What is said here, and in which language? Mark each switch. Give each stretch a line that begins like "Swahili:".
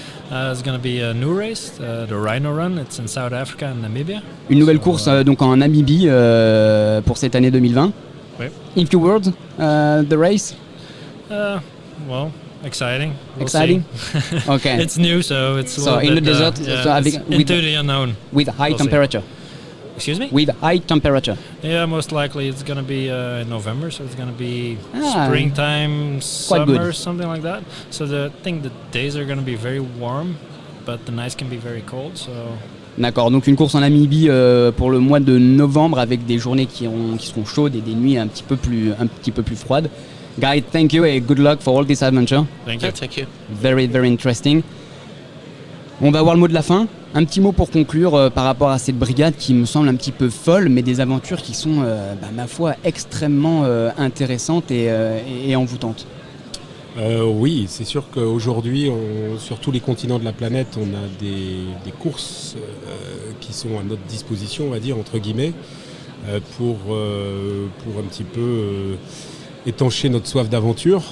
English: It's going to be a new race, the Rhino Run. It's in South Africa and Namibia.
French: Une nouvelle course donc en Namibie pour cette année 2020. Oui.
English: In few words, the race? Well, exciting. Exciting? Okay. It's new, so it's a little in bit, the desert, into the unknown. With high temperature. Excuse me? With high temperature. Yeah, most likely it's going to be in November, so it's going to be springtime, summer, something like that. So the days are going to be very warm, but the nights can be very cold. So.
French: D'accord, donc une course en Namibie pour le mois de novembre avec des journées qui seront chaudes et des nuits un petit peu plus froides.
English: Guy, thank you and good luck for all this adventure. Thank you. Thank you. Very, very interesting.
French: On va voir le mot de la fin. Un petit mot pour conclure par rapport à cette brigade qui me semble un petit peu folle, mais des aventures qui sont, ma foi, extrêmement intéressantes et envoûtantes. Oui, c'est sûr qu'aujourd'hui, sur tous les continents de la planète, on a des courses qui sont à notre disposition, on va dire, entre guillemets, pour un petit peu étancher notre soif d'aventure.